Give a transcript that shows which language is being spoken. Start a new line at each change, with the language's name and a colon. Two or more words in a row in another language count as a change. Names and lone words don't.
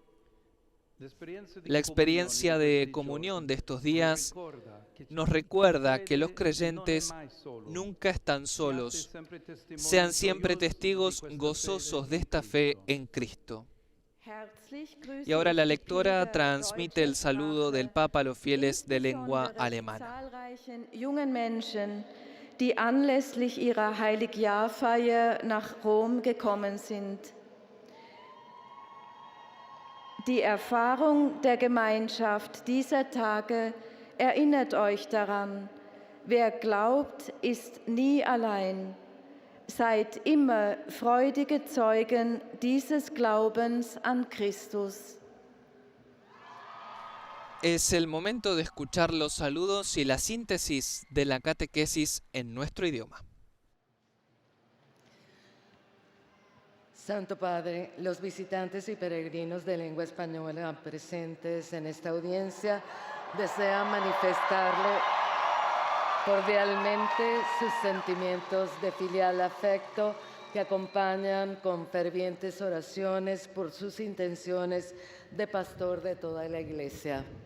Spanish: La experiencia de comunión de estos días nos recuerda que los creyentes nunca están solos. Sean siempre testigos gozosos de esta fe en Cristo. Y ahora la lectora transmite el saludo del Papa a los fieles de lengua alemana.
German: Die anlässlich ihrer Heiligjahrfeier nach Rom gekommen sind. Die Erfahrung der Gemeinschaft dieser Tage erinnert euch daran, wer glaubt, ist nie allein. Seid immer freudige Zeugen dieses Glaubens an Christus.
Spanish: Es el momento de escuchar los saludos y la síntesis de la catequesis en nuestro idioma. Santo Padre, los visitantes y peregrinos de lengua española presentes en esta audiencia desean manifestarle cordialmente sus sentimientos de filial afecto que acompañan con fervientes oraciones por sus intenciones de pastor de toda la Iglesia.